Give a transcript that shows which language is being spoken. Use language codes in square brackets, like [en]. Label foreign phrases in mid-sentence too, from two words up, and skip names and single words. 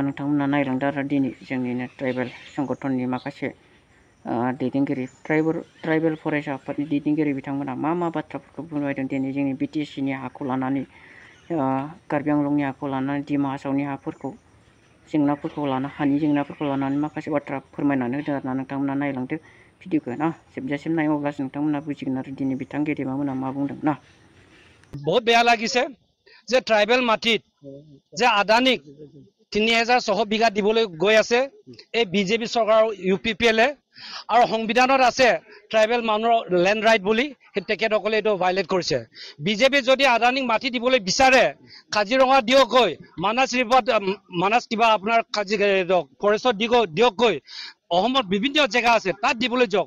[brx] नोंथांमोना नायलांदो आरो दिनै जोंनिनो ट्राइबेल संगठननि माखासे दैदेनगिरि ट्राइबेल फरायसा आफादनि दैदेनगिरि बिथांमोना मा बाथ्राफोरखौ बुंबायदों दिनै जोंनि बिटिसिनि हाखौ लानानै, कार्बि आंलंनि हाखौ लानानै, डिमा हासावनि हाफोरखौ जेंनाफोरखौ लाना हानि जेंनाफोरखौ लानानै माखासे बाथ्रा फोरमायनानै होदों आरोना। नोंथांमोना नायलांदो भिडिअखौ ना, जोबजासिम नाय, अब्लासो नोंथांमोना बुजिगोन आरो दिनै बिथां गेदेमामोना मा बुंदों ना। [as] बहुत বেয়া লাগিছে যে ট্ৰাইবেল মাটিত যে আদানীক ৩,৬০০ বিঘা দিবলৈ গৈ আছে এই বিজেপি চৰকাৰৰ UPPL আৰু সংবিধানত আছে ট্ৰাইবেল মানুহৰ [en] land right [as] বুলি, তেখেতসকলে এইটো ভাইলেট কৰিছে। বিজেপি যদি আদানীক মাটি দিবলৈ বিচাৰে কাজিৰঙা দিয়কগৈ, মানাস ৰিভাৰত মানাস কিবা আপোনাৰ ফৰেষ্টত দিয়কগৈ, অসমত বিভিন্ন জেগা আছে তাত দিবলৈ যাওক।